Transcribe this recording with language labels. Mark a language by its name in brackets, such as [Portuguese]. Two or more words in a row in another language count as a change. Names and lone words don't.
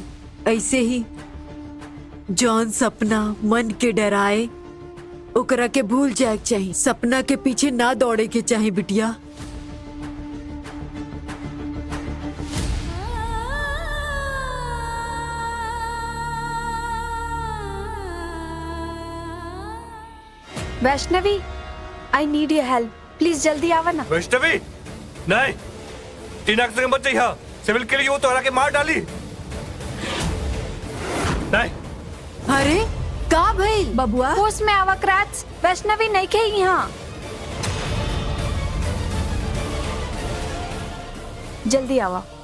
[Bhojpuri] ऐसे ही जौन सपना मन के डराए ओकरा के भूल जाए चाहिए, सपना के पीछे ना दौड़े के चाहिए बिटिया। वैष्णवी, [English] I need your help, please [Bhojpuri] जल्दी आवा ना। वैष्णवी नहीं, टीना के संग मत जइहा, सिविल के लिए वो तोहरा के मार डाली। नहीं। अरे का भइल बबुआ, होश में आवा क्राच। वैष्णवी नहीं के यहाँ, जल्दी आवा।